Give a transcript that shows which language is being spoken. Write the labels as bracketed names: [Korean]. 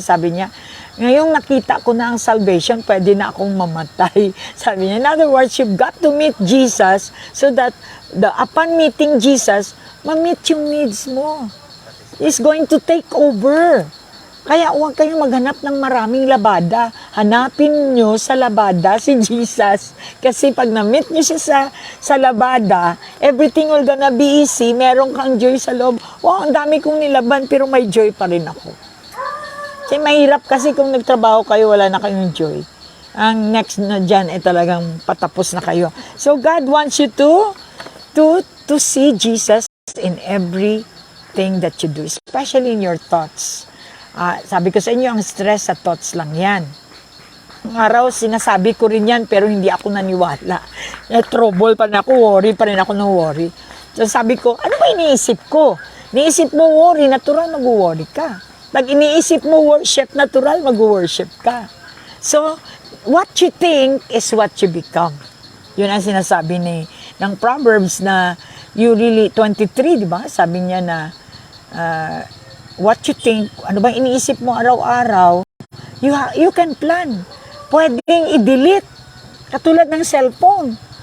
[Filipino] Sabi niya, ngayong nakita ko na ang salvation, pwede na akong mamatay. Sabi niya, [English] in other words, you've got to meet Jesus so that upon meeting Jesus, [Filipino] ma-meet yung needs mo. [English] He's going to take over. [Filipino] Kaya huwag kayong maghanap ng maraming labada. Hanapin nyo sa labada si Jesus. Kasi pag na-meet nyo siya sa labada, [English] everything will gonna be easy. [Filipino] Meron kang joy sa loob. Wow, ang dami kong nilaban pero may joy pa rin ako. Kasi mahirap kasi kung nagtrabaho kayo, wala na kayong joy. Ang next na dyan ay talagang patapos na kayo. [English] So God wants you to see Jesus in everything that you do, especially in your thoughts. [Filipino] Sabi ko sa inyo, ang stress sa thoughts lang yan. Ang araw, sinasabi ko rin yan, pero hindi ako naniwala. Trouble pa rin ako, worry pa rin ako ng worry. So sabi ko, ano ba iniisip ko? Iniisip mo worry, natural mag-worry ka. Pag iniisip mo worship, natural mag-worship ka. [English] So, what you think is what you become. [Filipino] Yun ang sinasabi ng Proverbs na you really, 23, di ba? Sabi niya na, [English] what you think, [Filipino] ano bang iniisip mo araw-araw, [English] you can plan. [Filipino] Pwedeng i-delete. Katulad ng cellphone.